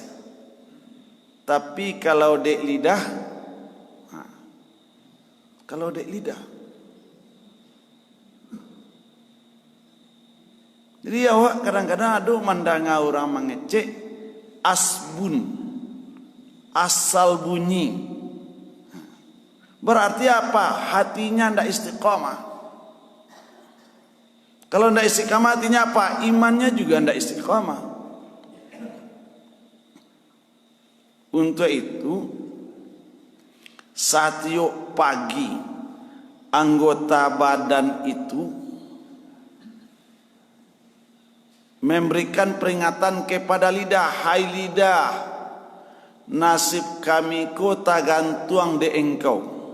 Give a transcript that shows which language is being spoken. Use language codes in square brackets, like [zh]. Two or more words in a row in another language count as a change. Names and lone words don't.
[min] Tapi kalau dek lidah, kalau dek lidah, jadi awak kadang-kadang ada mandanga orang mengecek asbun, asal bunyi. [id] Berarti apa? Hatinya tidak istiqamah. Kalau tidak istiqamah artinya apa? Imannya juga tidak istiqamah. Untuk itu, setiap pagi anggota badan itu memberikan peringatan kepada lidah, hai lidah, nasib kami ko tergantung di engkau.